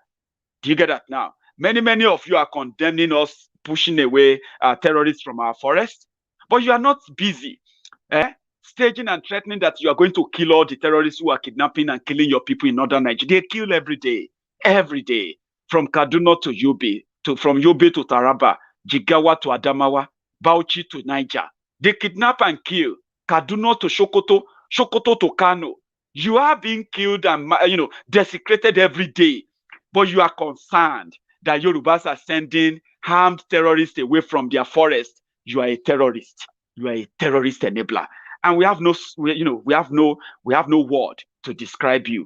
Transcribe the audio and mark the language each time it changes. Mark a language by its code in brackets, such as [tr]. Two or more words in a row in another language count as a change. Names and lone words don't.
[en] Do you get that now? Many of you are condemning us, pushing away terrorists from our forest, but you are not busy. Staging and threatening that you are going to kill all the terrorists who are kidnapping and killing your people in northern Nigeria. They kill every day, from Kaduna to Yobe, from Yobe to Taraba, Jigawa to Adamawa, Bauchi to Niger. They kidnap and kill. Kaduna to Sokoto, Sokoto to Kano. You are being killed and desecrated every day, but you are concerned that Yorubas are sending armed terrorists away from their forest. You are a terrorist. You are a terrorist enabler. And we have no word to describe you.